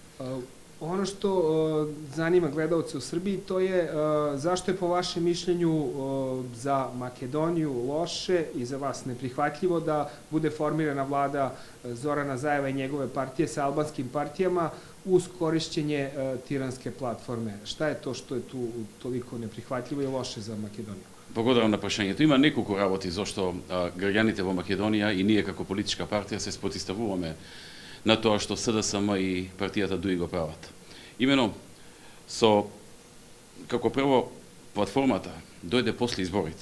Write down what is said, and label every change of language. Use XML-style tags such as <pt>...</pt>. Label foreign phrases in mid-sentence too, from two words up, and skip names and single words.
<sr>Ono što zanima gledalce u Srbiji, to je zašto je po vašem mišljenju za Makedoniju loše i za vas neprihvatljivo da bude formirana vlada Zorana Zajeva i njegove partije sa albanskim partijama uz korišćenje tiranske platforme. Šta je to što je tu toliko neprihvatljivo i loše za Makedoniju?</sr> <mk>Благодарам на прашањето. Има неколку работи зашто граѓаните во Македонија и ние како политичка партија се спротивставуваме на тоа што СДСМ и партијата ДУИ го прават. Имено како прво платформата дојде после изборите.</mk>